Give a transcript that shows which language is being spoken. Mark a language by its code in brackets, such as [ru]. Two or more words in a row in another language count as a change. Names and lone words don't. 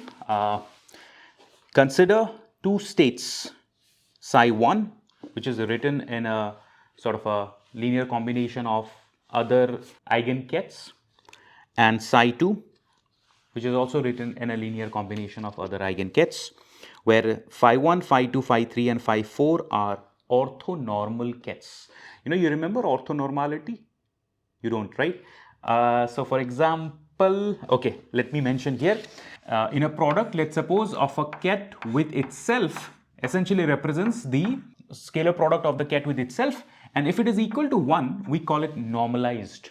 [en] Consider two states, psi 1, which is written in a sort of a linear combination of other eigenkets, and psi 2, which is also written in a linear combination of other eigenkets, where phi 1, phi 2, phi 3 and phi 4 are orthonormal Kets. You remember orthonormality? You don't, right? So for example, okay, let me mention here, in a product, let's suppose, of a Ket with itself essentially represents the scalar product of the Ket with itself, and if it is equal to 1, we call it normalized.